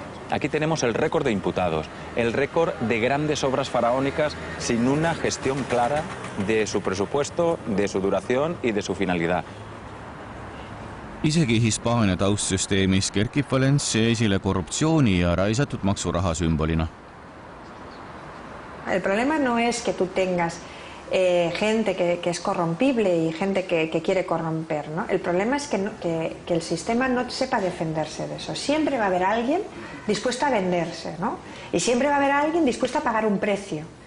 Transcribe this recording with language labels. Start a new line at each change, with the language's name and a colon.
Spanish: Aquí tenemos el récord de imputados, el récord de grandes obras faraónicas sin una gestión clara de su presupuesto, de su duración y de su finalidad.
Estonian: Isegi Hispaania taustsüsteemis kerkib Valencia esile korruptsiooni ja raisatud maksuraha sümbolina.
Spanish: El problema no es que tú tengas gente que es corrompible y gente que quiere corromper, ¿no? El problema es que el sistema no sepa defenderse de eso. Siempre va a haber alguien dispuesto a venderse, ¿no? Y siempre va a haber alguien dispuesto a pagar un precio.